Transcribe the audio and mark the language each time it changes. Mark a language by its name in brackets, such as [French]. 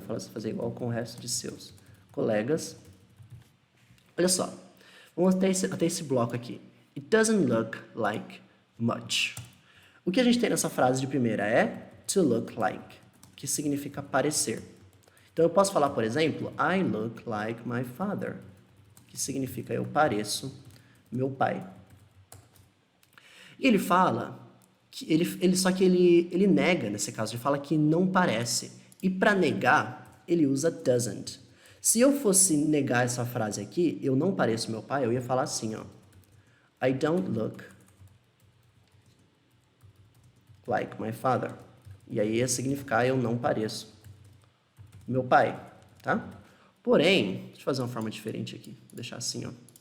[Portuguese] Fala fazer igual com o resto de seus colegas. Olha só. Vamos até esse bloco aqui. [English] It doesn't look like much. [Portuguese] O que a gente tem nessa frase de primeira é to look like, que significa parecer. Então, eu posso falar, por exemplo, [English] I look like my father, [Portuguese] que significa eu pareço meu pai. E ele fala, que ele nega, nesse caso, ele fala que não parece. E para negar, ele usa doesn't. Se eu fosse negar essa frase aqui, eu não pareço meu pai, eu ia falar assim, ó. [English] I don't look like my father. [Portuguese] E aí ia significar eu não pareço meu pai, tá? Porém, deixa eu fazer uma forma diferente aqui. Vou deixar assim, ó.